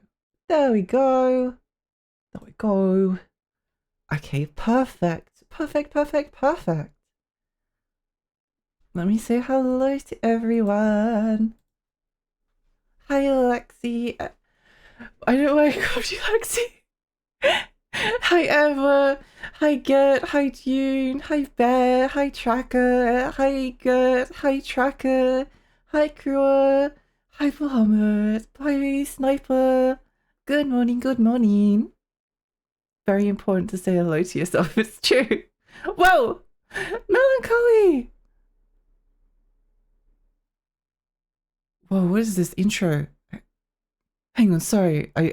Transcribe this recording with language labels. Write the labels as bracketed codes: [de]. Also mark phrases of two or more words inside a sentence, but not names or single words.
[en] There we go. There we go. Okay, perfect. Perfect. Let me say hello to everyone. Hi, Lexi. I don't know why I called you Lexi. Hi, Emma. Hi, Gert. Hi, June. Hi, Bear. Hi, Tracker. Hi, Gert. Hi, Tracker. Hi, Crewer. Hi, Muhammad. Hi, Sniper. Good morning. Very important to say hello to yourself. It's true. Whoa! Melancholy! Whoa, what is this intro? Hang on, sorry.